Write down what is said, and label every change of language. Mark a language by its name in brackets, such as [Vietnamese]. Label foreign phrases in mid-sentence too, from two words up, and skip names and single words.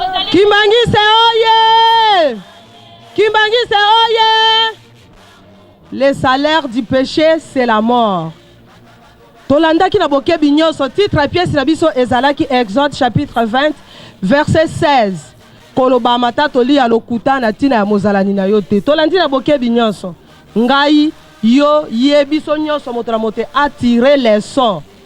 [Lingala] Kimbangise oye! Kimbangise oye! [French] Le salaire du péché, c'est la mort. [Lingala] Tolandaki na bokebi nyonso, titre ya pièce na biso ezalaki [French] Exode chapitre vingt, verset seize. [Lingala] Koloba mata tolia lokuta na ntina ya mozalani na yo te. Tolandi na bokebi nyonso. Ngai, yo, ye, biso nyonso, moto na moto atire leson.